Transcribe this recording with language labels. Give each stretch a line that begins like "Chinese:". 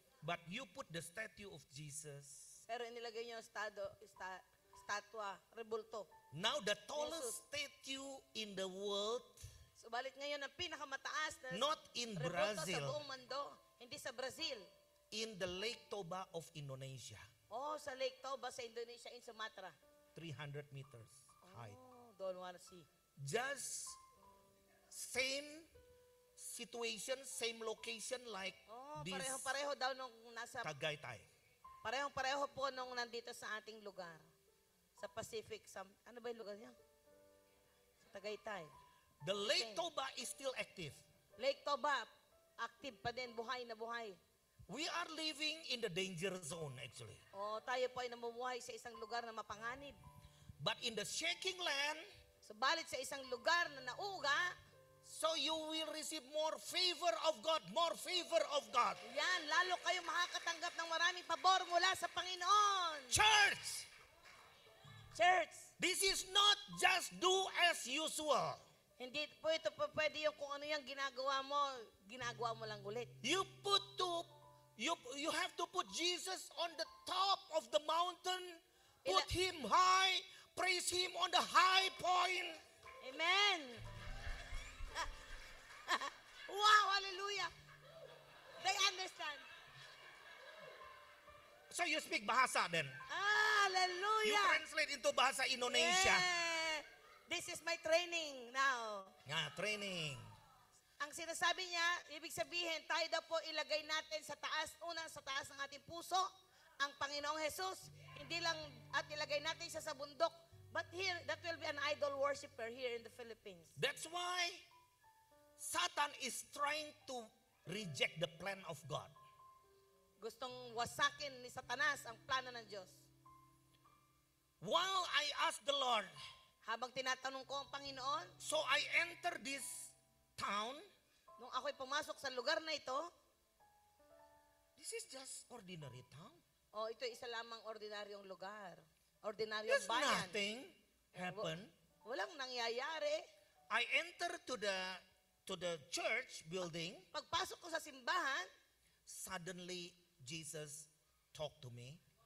English: but you put the statue of Jesus.
Filipino: Pero inilagay niyo ang statwa, rebulto.
English: Now the tallest statue in the world,
Filipino: Subalit ngayon ang pinakamataas na
English: not in
Filipino: rebulto sa
English: Brazil,
Filipino: buong mundo, hindi sa Brazil.
English: in the Lake Toba of Indonesia,
Filipino: Sa Lake Toba sa Indonesia,
English: in Sumatra. 300 meters height. don't want to see. Just same situation, same location like Oh, this
Filipino: parehong-pareho daw nung nasa, Tagaytay. parehong-pareho po nung nandito sa ating lugar. Sa Pacific, ano ba yung lugar niya? Sa Tagaytay.
English: The Lake Toba is still active.
Filipino: Lake Toba, active pa din, buhay na buhay.
English: We are living in the danger zone actually.
Filipino: O tayo po ay namumuhay sa isang lugar na mapanganib.
English: But in the shaking land,
Filipino: Subalit sa isang lugar na nauuga,
English: so you will receive more favor of God, more favor of God.
Filipino: yan, lalo kayo makakatanggap ng maraming pabor mula sa Panginoon.
English: Church, Church, this is not just do as usual.
Filipino: hindi po ito po pwede yung kung ano yung ginagawa mo lang ulit.
English: You have to put Jesus on the top of the mountain, put him high, praise him on the high point. Amen. Wow, hallelujah. They understand. So you speak bahasa then. You Hallelujah. translate into bahasa Indonesia. Yeah. This is my training now. Training.
Filipino: Ang sinasabi niya, ibig sabihin, tayo daw po ilagay natin sa taas, unang sa taas ng ating puso, ang Panginoong Jesus, hindi lang at ilagay natin siya sa bundok,
English: but here, that will be an idol worshiper here in the Philippines. That's why Satan is trying to reject the plan of God.
Filipino: Gustong wasakin ni Satanas ang plano ng Diyos.
English: While I asked the Lord,
Filipino: Habang tinatanong ko ang Panginoon,
English: so I enter this town,
Filipino: nung ako'y pumasok sa lugar na ito,
English: this is just ordinary town.
Filipino: ito isa lamang ordinaryong lugar. Ordinaryong
English: There's
Filipino: bayan.
English: nothing happen.
Filipino: Walang nangyayari.
English: I enter to the church building.
Filipino: Pagpasok ko sa simbahan,
English: Suddenly, Jesus talked to me.